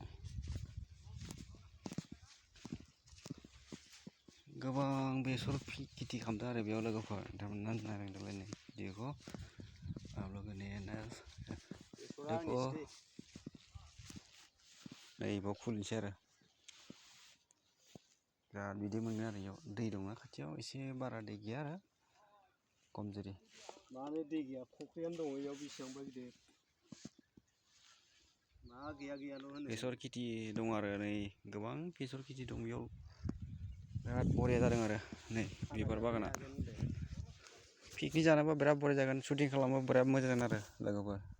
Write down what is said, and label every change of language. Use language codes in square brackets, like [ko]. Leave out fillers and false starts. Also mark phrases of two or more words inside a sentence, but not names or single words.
[brx] गोबां बेसर खेथि खालामदों आरो बेयाव लोगोफोर नोंथांमोना नायलांदोंलाय नै भिडिअखौ [hi] आप लोगों ने देखो [brx] नै बेयाव खुलिनोसै आरो बिराद बिदै मोनो आरो बेयाव दै दंना खाथियाव एसे बारा दै गैया आरो खमजुरि माने दै गैया फुख्रियानो दङ बेयाव बेसेबांबा गिदिर मा गैयाल' होनो बेसर खेथि दं आरो नै गोबां बेसर खेथि दं बेयाव बिराद बरिया जादों आरो नै बिबार बागाना पिकनिक जानोबा बिराद बरिया जागोन शुटिं खालामबा बिराद मोजां जागोन आरो लोगोफोर